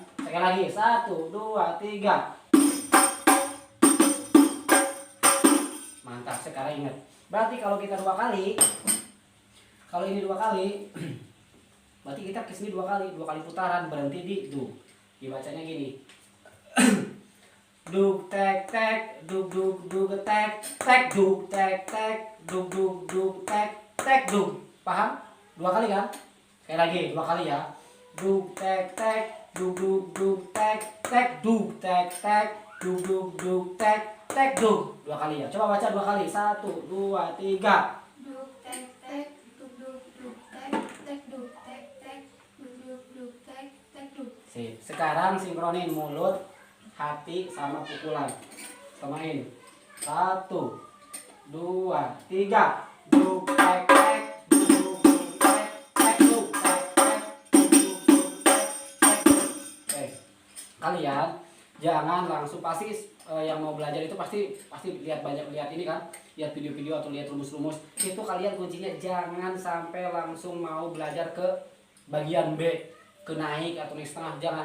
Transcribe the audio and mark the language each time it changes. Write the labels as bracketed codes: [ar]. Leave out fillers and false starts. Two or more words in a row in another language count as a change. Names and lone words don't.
[id] Sekali lagi, 1, 2, 3. Mantap, sekarang ingat. Berarti kalau kita 2 kali, kalau ini 2 kali, berarti kita ke sini 2 kali putaran, berhenti di du. Dibacanya gini. Duk tek tek, duk duk duk tek tek, duk tek tek, duk duk duk tek tek, duk. Paham? 2 kali kan? Sekali lagi, 2 kali ya. Duk tek tek, duk duk duk tek tek, duk tek tek, duk duk duk tek tek, duk. 2 kali ya. Coba baca 2 kali. 1, 2, 3. Duk tek tek, duk duk duk tek tek, duk tek tek, duk duk duk tek tek, duk. Sip. Sekarang sinkronin mulut, hati sama pukulan. Samain. 1, 2, 3. Duk tek tek, duk duk tek tek, duk tek tek, duk duk duk tek tek. Oke. Kalian jangan langsung pasti yang mau belajar itu pasti lihat banyak lihat ini kan, lihat video-video atau lihat rumus-rumus. Itu kalian kuncinya jangan sampai langsung mau belajar ke bagian B, ke naik atau naik setengah, jangan.